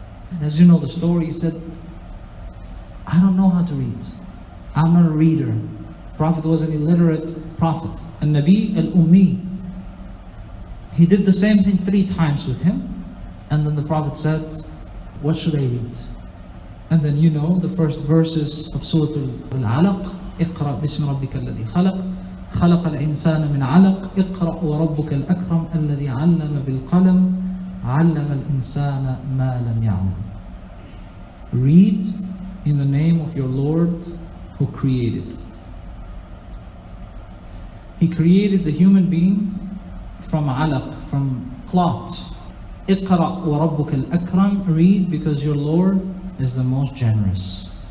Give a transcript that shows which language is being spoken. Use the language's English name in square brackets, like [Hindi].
[English] And as you know the story, he said, I don't know how to read. I'm not a reader. Prophet was an illiterate prophet, a Nabi al-Ummi. He did the same thing 3 times with him. And then the Prophet said, what should I read? And then you know the first verses of Surah Al-Alaq, [Arabic] اقرأ باسم ربك الذي خلق خلق الإنسان من علق اقرأ وربك الأكرم الذي علم بالقلم علم الإنسان ما لم يعلم. [English] Read in the name of your Lord who created. He created the human being from alaq, from cloth. [Arabic] اقرأ وربك الأكرم, [English] read because your Lord is the most generous.